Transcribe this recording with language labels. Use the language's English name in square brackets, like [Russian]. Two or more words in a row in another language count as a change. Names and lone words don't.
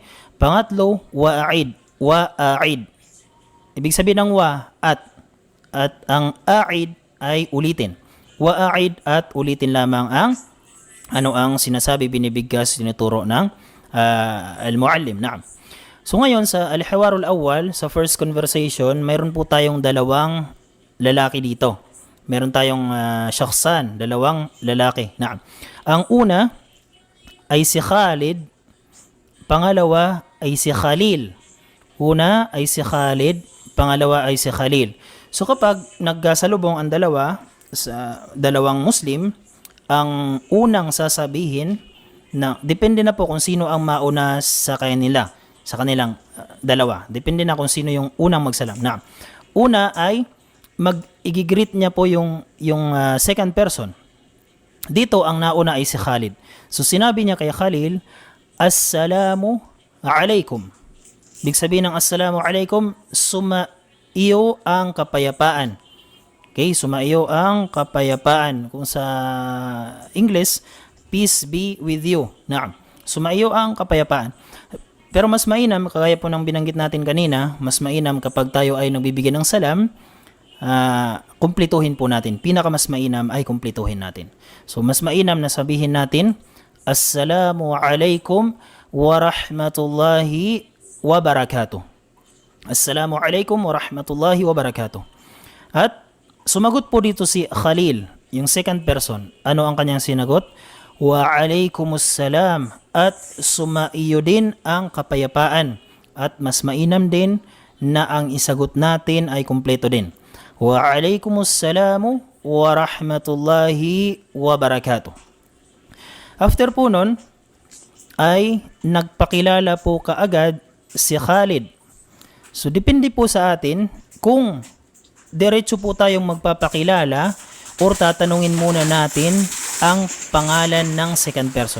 [Filipino] Pangatlo, [Arabic] وأعد وأعد. [Filipino] Ibig sabihin ng at ang a'id ay ulitin. Wa'a'id, at ulitin lamang ang sinasabi, binibigkas, tinuturo ng al-muallim. So ngayon sa [Arabic] الحوار الأول, [Filipino] sa [English] first conversation, [Filipino] mayroon po tayong dalawang lalaki dito. Meron tayong shakhsan, dalawang lalaki. Ang una ay si Khalid, pangalawa ay si Khalil. Una ay si Khalid, pangalawa ay si Khalil. So kapag nagkasalubong ang dalawa, sa dalawang Muslim, ang unang sasabihin, depende na po kung sino ang mauna sa kanilang dalawa. Depende na kung sino yung unang magsalam. Una ay mag-igigreet niya po yung [English] second person. [Filipino] Dito ang nauna ay si Khalid. So sinabi niya kay Khalil, [Arabic] السلام عليكم. [Filipino] Ibig sabihin ng [Arabic] السلام عليكم, [Filipino] sumaiyo ang kapayapaan. Okay, sumaiyo ang kapayapaan. Kung sa English, [English] peace be with you. [Filipino] Sumaiyo ang kapayapaan. Pero mas mainam, kagaya po ng binanggit natin kanina, mas mainam kapag tayo ay nagbibigay ng salam, kumplituhin po natin. Pinakamas mainam ay kumplituhin natin. So mas mainam na sabihin natin, [Arabic] السلام عليكم ورحمة الله وبركاته. السلام عليكم ورحمة الله وبركاته. [Filipino] At sumagot po dito si Khalil, yung [English] second person. [Filipino] Ano ang kanyang sinagot? [Arabic] وعليكم السلام, [Filipino] at sumaiyo din ang kapayapaan. At mas mainam din na ang isagot natin ay kumpleto din. [Arabic] وعليكم السلام ورحمة الله وبركاته. [Filipino] After po nun, ay nagpakilala po kaagad si Khalid. So depende po sa atin kung diretso po tayong magpapakilala or tatanungin muna natin ang pangalan ng [English] second person.